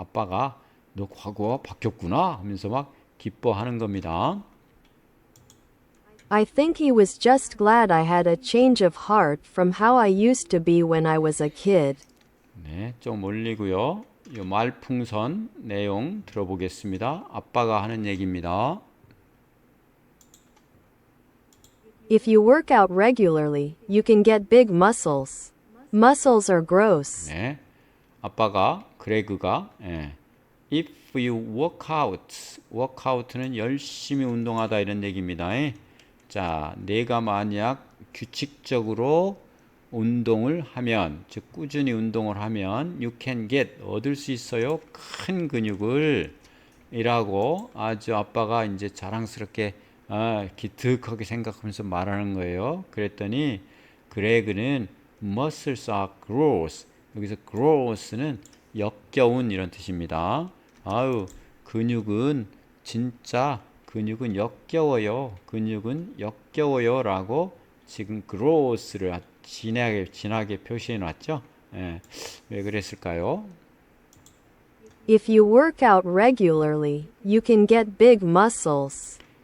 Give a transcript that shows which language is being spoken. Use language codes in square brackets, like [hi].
[ko] 아빠가 너 과거가 바뀌었구나 하면서 막 기뻐하는 겁니다. [en] I think he was just glad I had a change of heart from how I used to be when I was a kid. [ko] 네, 좀 올리고요. 이 말풍선 내용 들어보겠습니다. 아빠가 하는 얘기입니다. [en] If you work out regularly, you can get big muscles. Muscles are gross. [ko] 네. 아빠가 그레그가 [en] If you work out, [ko] workout는 열심히 운동하다 이런 얘기입니다. 자, 내가 만약 규칙적으로 운동을 하면, 즉 꾸준히 운동을 하면 [en] you can get, [ko] 얻을 수 있어요. 큰 근육을 이라고 아주 아빠가 이제 자랑스럽게 기특하게 생각하면서 말하는 거예요. 그랬더니 그레그는 [en] muscles are gross. [ko] 여기서 gross는 역겨운 이런 뜻입니다. 아유, 근육은 진짜 근육은 역겨워요. 근육은 역겨워요 라고 지금 gross를 진하게 표시해 놨죠. 왜 그랬을까요? [en] If you work out regularly, you can get big muscles.